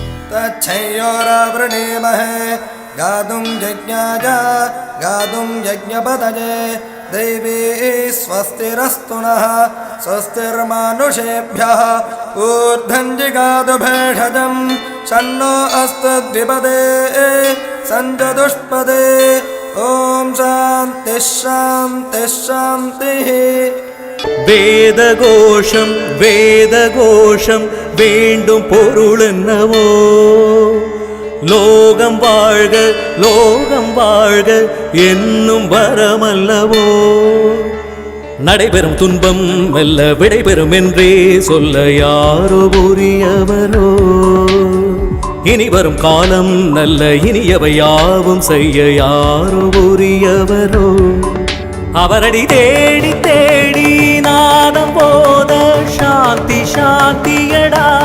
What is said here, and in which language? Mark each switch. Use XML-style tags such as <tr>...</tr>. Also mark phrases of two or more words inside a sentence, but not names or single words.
<sa>तच्छयोरावृणीमहे गातुं यज्ञाय गातुं यज्ञपतये दैवी स्वस्तिरस्तु नः स्वस्तिर्मानुषेभ्यः ऊर्ध्वं जिगातु भेषजं शन्नो अस्तु द्विपदे सञ्चतुष्पदे ॐ शान्तिः शान्तिः शान्तिः</sa> <ta>வேதகோஷம் வேதகோஷம் வேண்டும் பொருள் என்னவோ லோகம் வாழ்க என்னும் வரமல்லவோ நடைபெறும் துன்பம் மெல்ல விடைபெறும் என்றே சொல்ல யாரோ உரியவரோ இனி வரும் காலம் நல்ல இனியவை யாவும் செய்ய யாரோ உரியவரோ அவரடி தேடி தேடி நாதம் போத சாந்தி சாந்தியடா.</ta>